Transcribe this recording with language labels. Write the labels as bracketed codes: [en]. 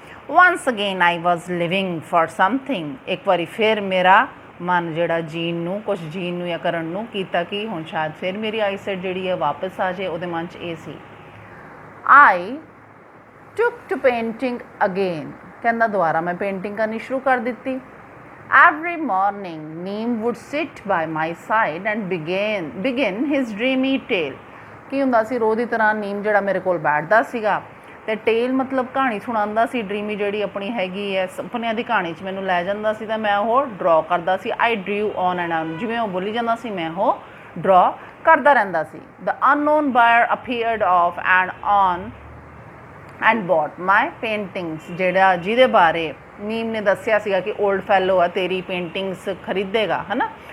[en] once again I was living for something, [pa] ਇੱਕ ਵਾਰੀ ਫਿਰ ਮੇਰਾ ਮਨ ਜਿਹੜਾ ਜੀਣ ਨੂੰ ਕੁਛ ਜੀਣ ਨੂੰ ਜਾਂ ਕਰਨ ਨੂੰ ਕੀਤਾ ਕਿ ਹੁਣ ਸ਼ਾਇਦ ਫਿਰ ਮੇਰੀ ਆਈਸਾਈਟ ਜਿਹੜੀ ਹੈ ਵਾਪਸ ਆ ਜਾਏ, ਉਹਦੇ ਮਨ 'ਚ ਇਹ ਸੀ। ਆਈ [en] took to painting again, [pa] ਕਹਿੰਦਾ ਦੁਬਾਰਾ ਮੈਂ ਪੇਂਟਿੰਗ ਕਰਨੀ ਸ਼ੁਰੂ ਕਰ ਦਿੱਤੀ। [en] Every morning Neem would sit by my side and begin his dreamy tale। [pa] ਕੀ ਹੁੰਦਾ ਸੀ, ਰੋਜ਼ ਦੀ ਤਰ੍ਹਾਂ ਨੀਮ ਜਿਹੜਾ ਮੇਰੇ ਕੋਲ ਬੈਠਦਾ ਸੀਗਾ ਅਤੇ ਟੇਲ ਮਤਲਬ ਕਹਾਣੀ ਸੁਣਾਉਂਦਾ ਸੀ। ਡਰੀਮੀ ਜਿਹੜੀ ਆਪਣੀ ਹੈਗੀ ਹੈ ਸੁਪਨਿਆਂ ਦੀ ਕਹਾਣੀ 'ਚ ਮੈਨੂੰ ਲੈ ਜਾਂਦਾ ਸੀ ਤਾਂ ਮੈਂ ਉਹ ਡਰੋ ਕਰਦਾ ਸੀ। [en] I drew on and on, [pa] ਜਿਵੇਂ ਉਹ ਬੋਲੀ ਜਾਂਦਾ ਸੀ ਮੈਂ ਉਹ ਡਰੋ ਕਰਦਾ ਰਹਿੰਦਾ ਸੀ। [en] the unknown buyer appeared off and on and bought my paintings, [pa] ਜਿਹੜਾ ਜਿਹਦੇ ਬਾਰੇ ਨੀਮ ਨੇ ਦੱਸਿਆ ਸੀਗਾ ਕਿ [en] old fellow [pa] ਆ ਤੇਰੀ ਪੇਂਟਿੰਗਸ ਖਰੀਦੇਗਾ, ਹੈ ਨਾ।